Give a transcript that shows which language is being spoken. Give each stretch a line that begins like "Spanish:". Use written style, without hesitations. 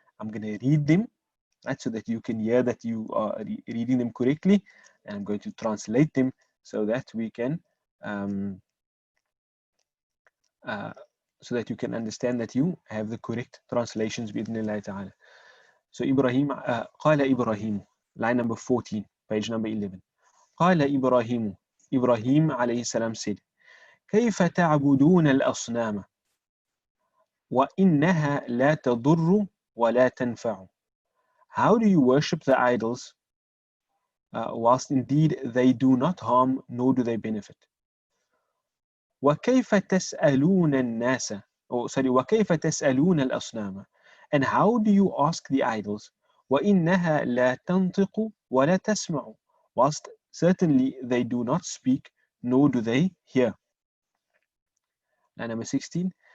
English: I'm going to read them, right, so that you can hear that you are reading them correctly, and I'm going to translate them so that we can so that you can understand that you have the correct translations
Arabic: بإذن ta'ala.
English: So Ibrahim,
Arabic: قال إبراهيم,
English: line number 14, page number 11.
Arabic: قال إبراهيم, Ibrahim عليه السلام said, كيف تعبدون الأصنام وإنها لا تضر ولا تنفع.
English: How do you worship the idols whilst indeed they do not harm nor do they benefit?
Arabic: وكيف تسألون الناس وكيف تسألون الأصنام,
English: and how do you ask the idols
Arabic: وإنها لا تنطق ولا تسمع,
English: whilst certainly they do not speak nor do they hear. Line number 16.